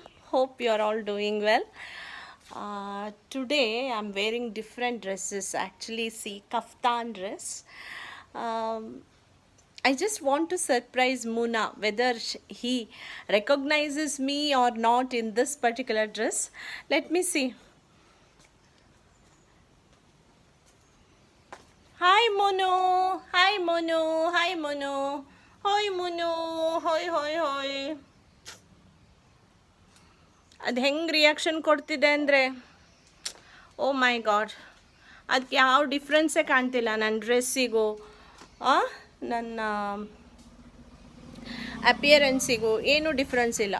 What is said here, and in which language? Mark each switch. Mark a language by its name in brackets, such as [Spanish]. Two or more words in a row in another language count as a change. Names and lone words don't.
[English] Hope you're all doing well. Today I'm wearing different dresses. Actually, see, kaftan dress. Um, I just want to surprise Muna whether he recognizes me or not in this particular dress. Let me see. Hi Mono. Hi Mono. Hi Mono. Hoi Mono. Hoi hoi hoi. [Kannada] ಅದು ಹೆಂಗೆ ರಿಯಾಕ್ಷನ್ ಕೊಡ್ತಿದೆ ಅಂದರೆ [English] oh my god, [Kannada] ಅದಕ್ಕೆ ಯಾವ ಡಿಫ್ರೆನ್ಸೇ ಕಾಣ್ತಿಲ್ಲ ನನ್ನ ಡ್ರೆಸ್ಸಿಗೂ ನನ್ನ ಅಪಿಯರೆನ್ಸಿಗೂ ಏನೂ ಡಿಫ್ರೆನ್ಸ್ ಇಲ್ಲ.